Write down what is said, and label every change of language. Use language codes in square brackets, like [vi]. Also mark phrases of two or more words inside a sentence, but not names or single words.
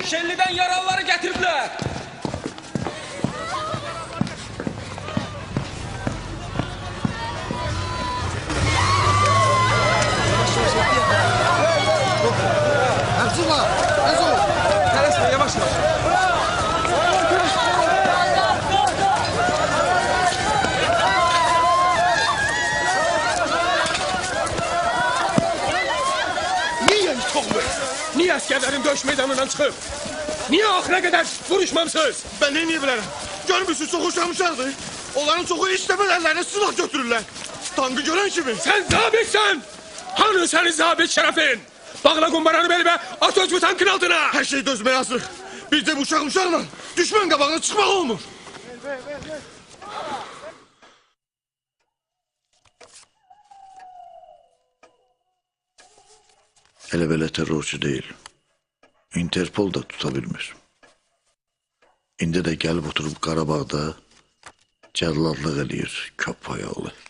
[az] Şellidən yaralıları gətiriblər. Abdullah, tez ol. Tələsmə, yavaş yavaş. [tr] Niye hiç olmuyor? Niye askerlerin dövüş meydanından çıkıp? Niye ahire kadar vuruşmamsınız? [az] Ben ne niye bilərəm? Görmürsünüz, çox uşaqmışlardır. Onların çoxu işləməz əllərinə silah götürürlər. Tankı görən kimi. [tr] Sen zabitsen! Hani senin zabit şerefin? Bağla kumbaranı belime, [az] at öz bu tankın altına! Hər şey dözməyə hazır. Biz de bu uşaqmışlarla düşmən qabağına çıxmaq olmur. Elə belə terrorçu deyil. Interpol da tuta bilmir. İndi də gəlib oturub Qarabağda cəlladlıq eləyir köpək oğlu.